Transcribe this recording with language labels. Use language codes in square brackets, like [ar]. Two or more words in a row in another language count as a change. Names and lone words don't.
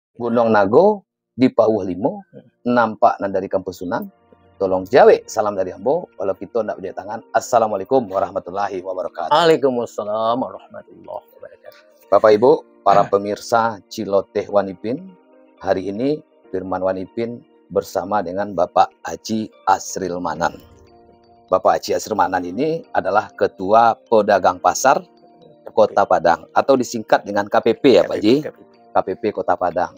[min] Unong Nago di Pauh Limo, nampak dari kampus Sunan. Tolong jawe salam dari Ambo. Walau kita nak berjabat tangan. [ar] السلام عليكم ورحمة الله وبركاته. وعليكم السلام ورحمة الله وبركاته. [id] Bapak Ibu, para pemirsa Ciloteh Wanipin, hari ini Firman Wanipin bersama dengan Bapak Haji Asril Manan. Bapak Haji Asril Manan ini adalah Ketua Pedagang Pasar Kota Padang atau disingkat dengan KPP ya Pak Haji, KPP Kota Padang.